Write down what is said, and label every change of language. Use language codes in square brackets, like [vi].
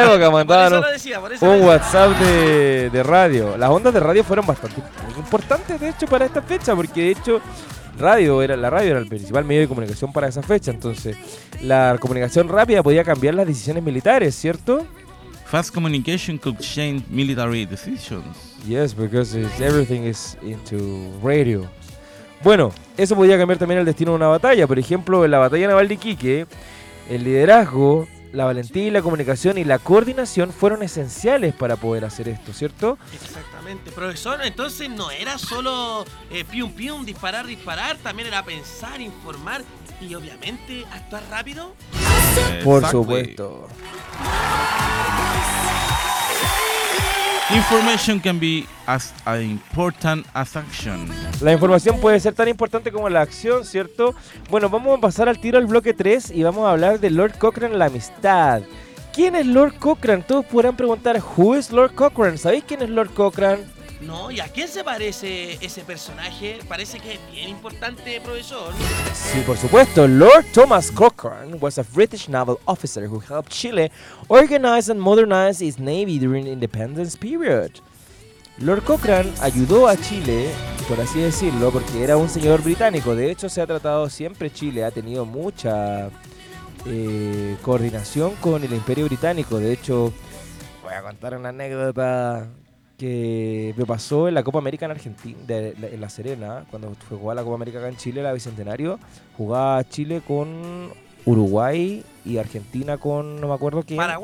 [es] mandaron por eso WhatsApp de radio. Las ondas de radio fueron bastante importantes, de hecho, para esta fecha, porque de hecho la radio era el principal medio de comunicación para esa fecha. Entonces, la comunicación rápida podía cambiar las decisiones militares, ¿cierto? [en] Fast communication could change military decisions. Yes, because everything is into radio. [es] Bueno, eso podía cambiar también el destino de una batalla. Por ejemplo, en la batalla naval de Iquique, el liderazgo la valentía y la comunicación y la coordinación fueron esenciales para poder hacer esto, ¿cierto? Exactamente. Profesor, entonces no era solo pium pium, disparar, disparar, también era pensar, informar y obviamente actuar rápido. Por supuesto. [en] Information can be as important as action. [es] La información puede ser tan importante como la acción, ¿cierto? Bueno, vamos a pasar al tiro al bloque 3 y vamos a hablar de Lord Cochrane, la amistad. ¿Quién es Lord Cochrane? Todos podrán preguntar, [en] ¿who is Lord Cochrane? [es] ¿Sabéis quién es Lord Cochrane? No, ¿y a quién se parece ese personaje? Parece que es bien importante, profesor. Sí, por supuesto. [en] Lord Thomas Cochrane was a British naval officer who helped Chile organize and modernize its navy during the independence period. [es] Lord Cochrane ayudó a Chile, por así decirlo, porque era un señor británico. De hecho, se ha tratado siempre Chile, ha tenido mucha coordinación con el Imperio Británico. De hecho, voy a contar una anécdota que me pasó en la Copa América en Argentina, en La Serena, cuando jugó a la Copa América acá en Chile, la Bicentenario, jugaba Chile con Uruguay y Argentina con, no me acuerdo quién.